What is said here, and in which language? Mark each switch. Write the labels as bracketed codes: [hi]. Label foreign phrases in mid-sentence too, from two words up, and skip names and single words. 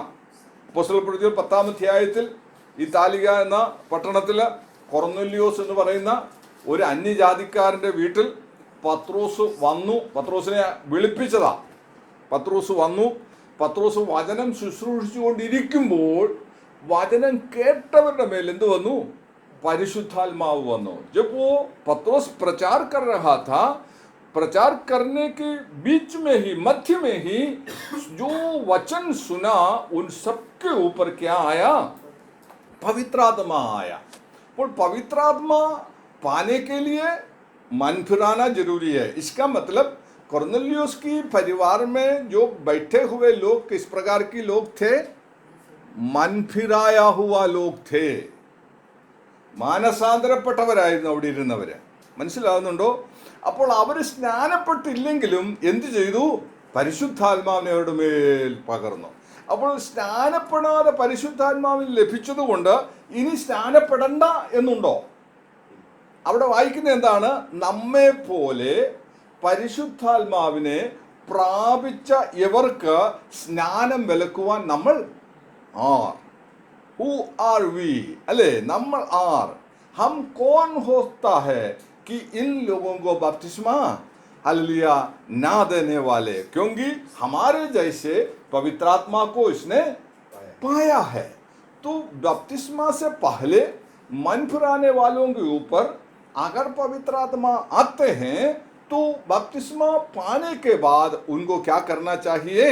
[ml] അപ്പോസ്തല പ്രവൃത്തികൾ 10-ാം അധ്യായത്തിൽ ഇതാലിക എന്ന പട്ടണത്തിൽ കൊർന്നല്യോസ് എന്ന് പറയുന്ന ഒരു അന്യജാതിക്കാരൻ്റെ വീട്ടിൽ പത്രോസ് വന്നു. പത്രോസിനെ വിളിപ്പിച്ചതാ. പത്രോസ് വന്നു. പത്രോസ് വചനം ശുശ്രൂഷിച്ചുകൊണ്ടിരിക്കുമ്പോൾ വചനം കേട്ടവരുടെ മേൽ എന്ത് വന്നു? പരിശുദ്ധാത്മാവ് വന്നു. [hi] जब वो पत्रोस प्रचार कर रहा था, प्रचार करने के बीच में ही, मध्य में ही जो वचन सुना उन सबके ऊपर क्या आया? पवित्र आत्मा आया. और पवित्र आत्मा पाने के लिए मन फिराना जरूरी है. इसका मतलब कोर्नेलियुस की परिवार में जो बैठे हुए लोग किस प्रकार के लोग थे? मन फिराया हुआ लोग थे. [ml] മാനസാന്തരപ്പെട്ടവരായിരുന്നു അവിടെ ഇരുന്നവർ. മനസ്സിലാകുന്നുണ്ടോ? അപ്പോൾ അവർ സ്നാനപ്പെട്ടില്ലെങ്കിലും എന്ത് ചെയ്തു? പരിശുദ്ധാത്മാവിനെ അവരുടെ മേൽ പകർന്നു. അപ്പോൾ സ്നാനപ്പെടാതെ പരിശുദ്ധാത്മാവിന് ലഭിച്ചതുകൊണ്ട് ഇനി സ്നാനപ്പെടണ്ട എന്നുണ്ടോ? അവിടെ വായിക്കുന്നത് എന്താണ്? നമ്മെ പോലെ പരിശുദ്ധാത്മാവിനെ പ്രാപിച്ച ഇവർക്ക് സ്നാനം വിലക്കുവാൻ നമ്മൾ ആർ. [en] who are we? [ml] അല്ലേ, നമ്മൾ ആർ. [hi] हम कौन होता है कि इन लोगों को बपतिस्मा हालेलुया ना देने वाले, क्योंकि हमारे जैसे पवित्र आत्मा को इसने पाया है. तो बपतिस्मा से पहले मन फिराने वालों के ऊपर अगर पवित्र आत्मा आते हैं तो बपतिस्मा पाने के बाद उनको क्या करना चाहिए?